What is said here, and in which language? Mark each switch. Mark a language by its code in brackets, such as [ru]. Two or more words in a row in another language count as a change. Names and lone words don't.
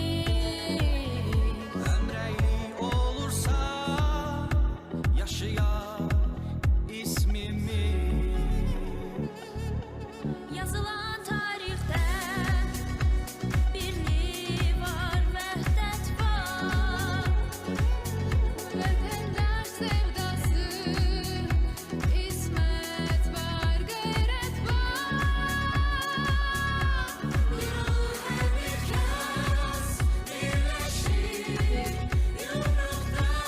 [tr] Ömreyli olursa yaşayar ismimiz. Yazılan tarihte birlik var, [az] vəhdət var. Vətəndaş sevdası, ismət var, qeyrət var. Bir olur hər bir kəs, birləşir yumruqda.